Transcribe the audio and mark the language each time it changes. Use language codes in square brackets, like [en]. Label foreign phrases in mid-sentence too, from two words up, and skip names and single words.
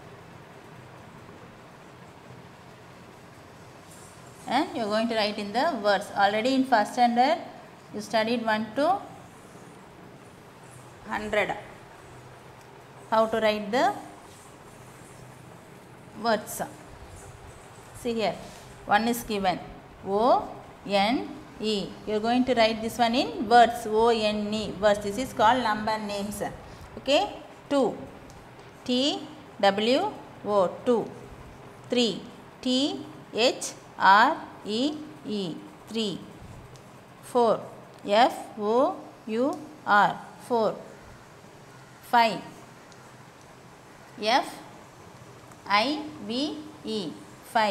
[en] And you are going to write in the words. Already in first standard you studied 1 to 100. How to write the words. See here. 1 is given. O-N-E. You are going to write this one in words. O-N-E. Words. This is called number names. Okay. 2. T-W-O. 2. 3. T-H-R-E-E. 3. 4. F-O-U-R. 4. 5. F-I-V-E. 5.